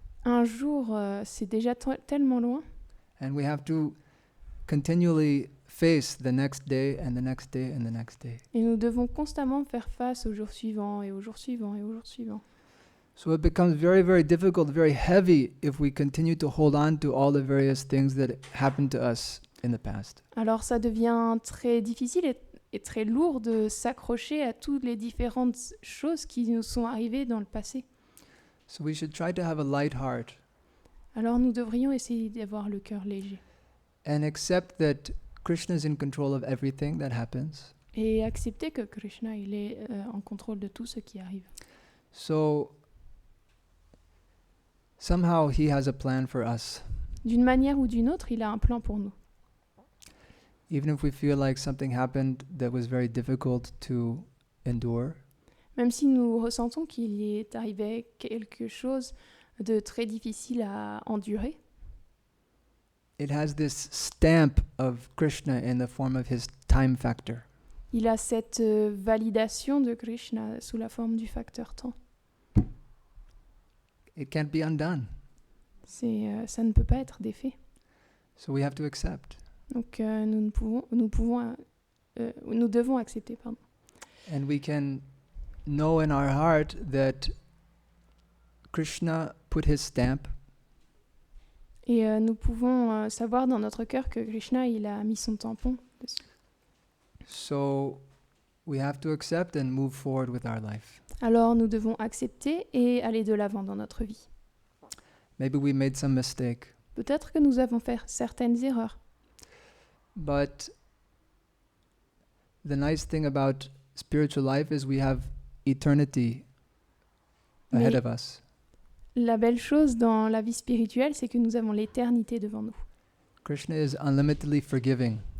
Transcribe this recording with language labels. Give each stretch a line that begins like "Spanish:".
French: Un jour, c'est déjà tellement loin.
English: And we have to continually face the next day and the next day and the next day.
French: Et nous devons constamment faire face au jour suivant et au jour suivant et au jour suivant.
English: So it becomes very, very difficult, very heavy if we continue to hold on to all the various things that happened to us in the past.
French: Alors ça devient très difficile et très lourd de s'accrocher à toutes les différentes choses qui nous sont arrivées dans le passé.
English: So we should try to have a light heart
French: Alors nous devrions essayer d'avoir le cœur léger
English: and accept that Krishna is in control of everything that happens.
French: et accepter que Krishna il est en contrôle de tout ce qui arrive.
English: So somehow he has a plan for us.
French: D'une manière ou d'une autre, il a un plan pour nous.
English: Even if we feel like something happened that was very difficult to endure,
French: Même si nous ressentons qu'il y est arrivé quelque chose de très difficile à endurer,
English: it has this stamp of Krishna in the form of his time factor.
French: il a cette validation de Krishna sous la forme du facteur temps.
English: It can't be undone.
French: Ça ne peut pas être défait.
English: So we have to accept.
French: Donc nous devons accepter. Pardon.
English: And we can know in our heart that Krishna put his stamp
French: Et nous pouvons savoir dans notre cœur que Krishna il a mis son tampon dessus.
English: So we have to accept and move forward with our life.
French: Alors nous devons accepter et aller de l'avant dans notre vie.
English: Maybe we made some mistake,
French: Peut-être que nous avons fait certaines erreurs.
English: but the nice thing about spiritual life is we have eternity ahead
French: Mais
English: of us.
French: la belle chose dans la vie spirituelle, c'est que nous avons l'éternité devant nous.
English: Krishna is unlimitedly forgiving.